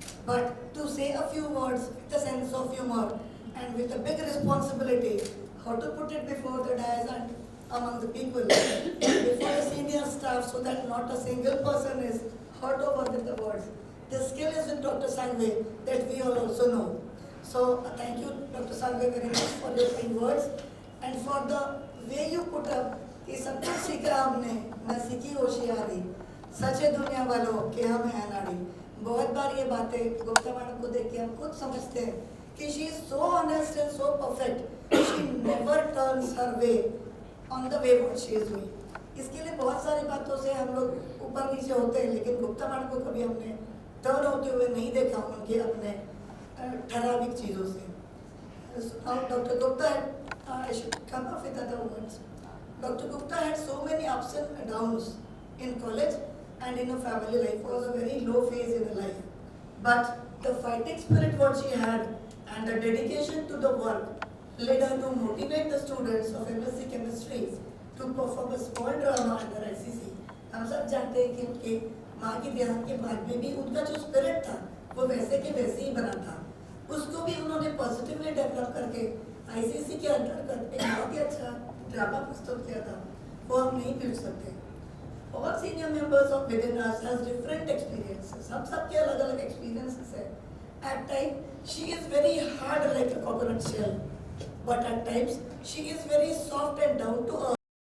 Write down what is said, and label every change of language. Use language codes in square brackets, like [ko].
[en] But to say a few words with a sense of humor and with a big responsibility, how to put it before the dais and among the people, before the senior staff, so that not a single person is hurt over with the words. The skill is with Dr. Sangve that we all also know. So thank you, Dr. Sangve, very much for your kind words and for the way you put up [hi] कि सब कुछ सीखा हमने, न सीखी होशियारी, सच है दुनिया वालों कि हम हैं अनाड़ी। बहुत बार ये बातें गुप्ता मैडम को देख के हम खुद समझते हैं कि [en] she is so honest and so perfect, she never turns her way on the way what she is doing. [hi] इसके लिए बहुत सारी बातों से हम लोग ऊपर नीचे होते हैं, लेकिन गुप्ता मैडम को कभी हमने टर्न होते हुए नहीं देखा उनके अपने ठराविक चीज़ों से। [en] Dr. Gupta had, I should come up with other words. Dr. Gupta had so many ups and downs in college and in her family life. It was a very low phase in her life. But the fighting spirit what she had and the dedication to the work led her to motivate the students of MSc Chemistry to perform a small drama under ICC. [hi] हम सब जानते हैं कि उनके माँ की देहांत के बाद में भी उनका जो स्पिरिट था वो वैसे के वैसे ही बना था, उसको भी उन्होंने पॉजिटिवली डेवलप करके ICC के अंतर्गत एक बहुत ही अच्छा ड्रामा प्रस्तुत किया था, वो हम नहीं भूल सकते। और senior [en] members of within us has different experiences. [hi] हम सबके अलग-अलग experiences हैं. [en] At times she is very hard like a coconut shell, but at times she is very soft and down to earth.